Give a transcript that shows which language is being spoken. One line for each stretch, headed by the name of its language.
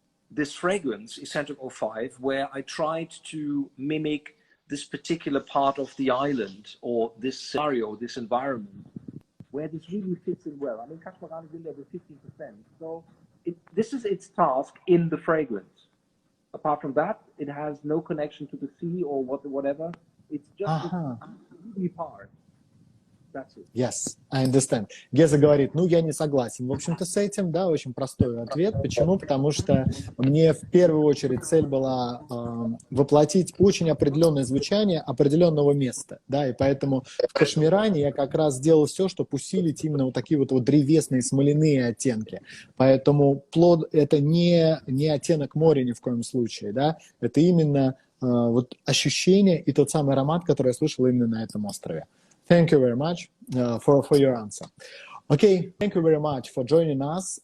English: this fragrance, Escentric 05, where I tried to mimic this particular part of the island or this scenario, this environment, where this really fits in well. I mean, Kashmiran is in there with 15%, so this is its task in the fragrance. Apart from that, it has no connection to the sea or whatever. It's just really part. That's it. Yes, I understand.
Russian: Геза говорит, ну, я не согласен. В общем-то, с этим, да, очень простой ответ. Почему? Потому что мне в первую очередь цель была воплотить очень определенное звучание определенного места, да, и поэтому в Кашмиране я как раз сделал все, чтобы усилить именно вот такие вот древесные смоляные оттенки. Поэтому плод — это не оттенок моря ни в коем случае, да, это именно вот ощущение и тот самый аромат, который я слышал именно на этом острове.
English: Thank you very much for your answer. Okay, thank you very much for joining us.